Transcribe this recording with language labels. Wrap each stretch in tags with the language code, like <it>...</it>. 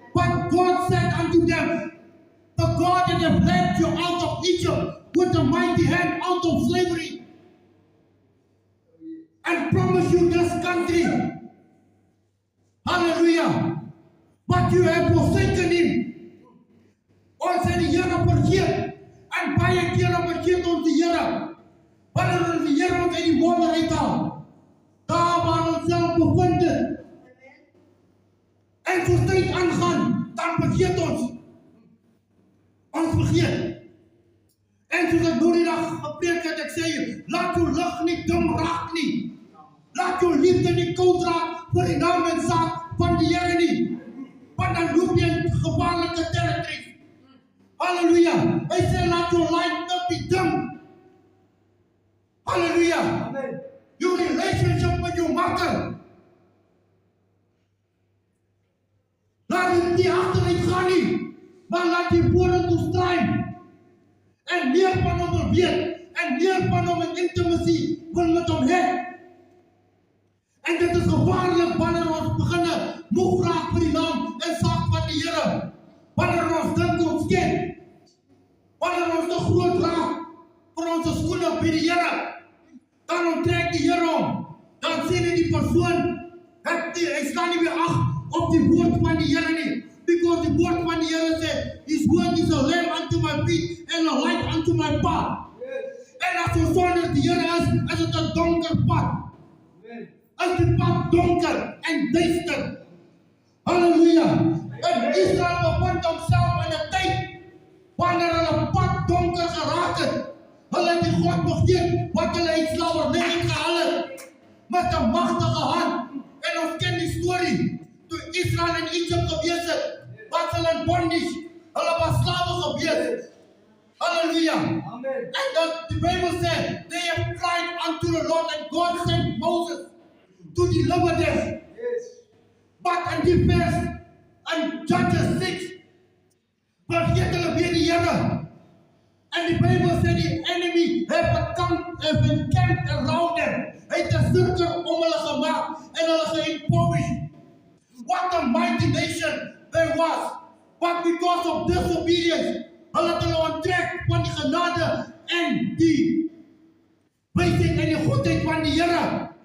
<en>But God said unto them, the God that have led you out of Egypt with a mighty hand out of slavery, and promised you this country. Hallelujah. But you have forsaken him.</en> <af>Ons het die Here vergeet. En baie kere vergeet ons die Here. Wanneer ons die Here ons uit die wonder uithaal, daar waar ons self bevind het, en soos tyd aangaan, dan vergeet ons. Ons vergeet. En soos ek nou die dag gepreek het, ek sê, laat jou lig nie dim raak nie. Laat jou liefde nie koud raak vir die naam en saak van die Here nie. Want dan loop jy in gevaarlike territories. Hallelujah. Hy sê, laat jou</af> <en>light not be dim. Hallelujah. Amen. Your relationship with your maker.</en> <af>Laat dit nie achteruit gaan nie, maar laat die vorentoe stryd. En meer van hom wil weet, en meer van hom in intimacy wil met hom hê. En dit is gevaarlik wanneer ons beginne moeg raak vir die naam en saak van die Here. Wanneer ons dink ons ken, wanneer ons te groot raak vir ons skoene by die Here, dan onttrek die Here hom. Dan sien die persoon, hy staan nie meer ag op die woord van die Here nie.</af> <en>Because the word</en> <af>van die Here sê,</af> <en>his word is a lamp unto my feet and a light unto my path. Yes.</en> <af>En as ons sonder die Here is dit 'n donker pad. Yes. Is die pad donker en duister. Halleluja. En Israel bevind homself in 'n tyd wanneer hulle pad donker geraak het. Hulle het die God vergeet wat hulle uit slawerny uitgehaal het met 'n magtige hand. En ons ken die storie. Toe Israel in Egypte gewees het, was hulle in bondage. Hulle was slawe gewees. Halleluja. Amen.</af> <en>And the Bible said, they have cried unto the Lord, and God sent Moses to deliver them. Yes. But in</en> <af>die verse, in Judges 6, vergeet hulle weer die Here.</af> <en>And the Bible said the enemy have encamped around them.</en> <af>Hy het 'n sirkel om hulle gemaak en hulle geimpoverished.</af> <en>What a mighty nation there was. But because of disobedience,</en> <af>hulle het hulle onttrek van die genade en die wysheid en die goedheid van die Here.</af>